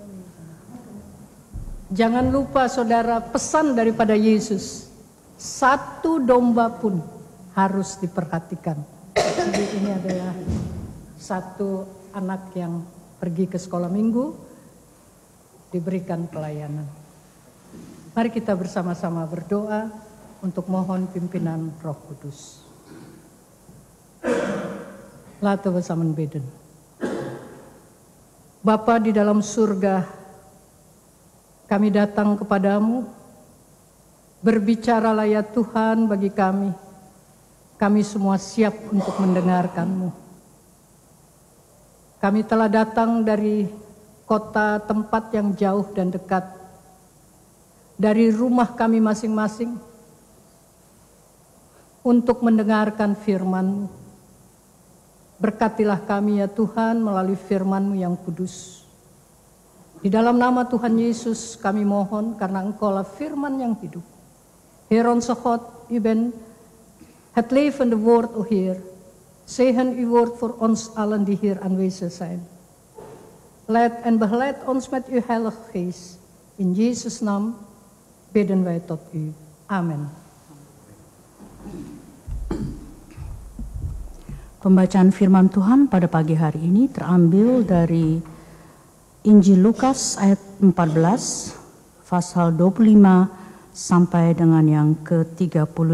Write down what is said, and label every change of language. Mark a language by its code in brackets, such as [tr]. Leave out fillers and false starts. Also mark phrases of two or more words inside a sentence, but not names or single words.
[id] Jangan lupa saudara, pesan daripada Yesus, satu domba pun harus diperhatikan. Jadi ini adalah satu anak yang pergi ke sekolah minggu, diberikan pelayanan. Mari kita bersama-sama berdoa untuk mohon pimpinan Roh Kudus. [nl] Laten we samen bidden. [id] Bapa di dalam surga, kami datang kepadamu, berbicaralah ya Tuhan bagi kami. Kami semua siap untuk mendengarkan-Mu. Kami telah datang dari kota tempat yang jauh dan dekat, dari rumah kami masing-masing, untuk mendengarkan firman-Mu. Berkatilah kami ya Tuhan melalui firman-Mu yang kudus. Di dalam nama Tuhan Yesus kami mohon, karena Engkaulah firman yang hidup. [nl] Heer onze God, U bent het levende woord, o Heer. Zegen uw woord voor ons allen die hier aanwezig zijn. Leid en begeleid ons met uw heilige geest. In Jezus' naam bidden wij tot u. Amen. [id] Pembacaan firman Tuhan pada pagi hari ini terambil dari Injil Lukas ayat 14, pasal 25 sampai dengan yang ke-35.